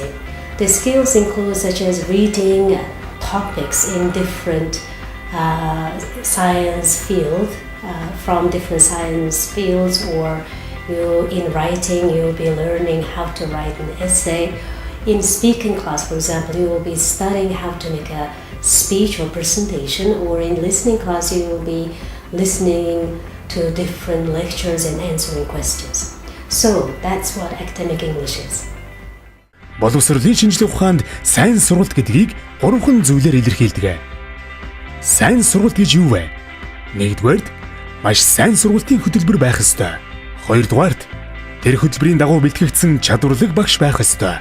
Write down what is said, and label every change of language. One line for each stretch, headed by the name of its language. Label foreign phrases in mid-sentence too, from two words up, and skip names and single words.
English: The skills include such as reading topics in different science field, from different science fields, or in writing, you'll be learning how to write an essay. In speaking class, for example, you will be studying how to make a speech or presentation, or in listening class, you will be listening to different lectures and answering questions. So that's what academic English is.
Mongolian: Боловсролын шинжилгээ ухаанд сайн сургалт гэдгийг гурван зүйлээр илэрхийлдэг. Сайн сургалт гэж юу вэ? Нэгдүгээрт маш сайн сургалтын хөтөлбөр байх ёстой. Хоёрдугаарт тэр хөтөлбөрийн дагуу бэлтгэгдсэн чадварлаг багш байх ёстой.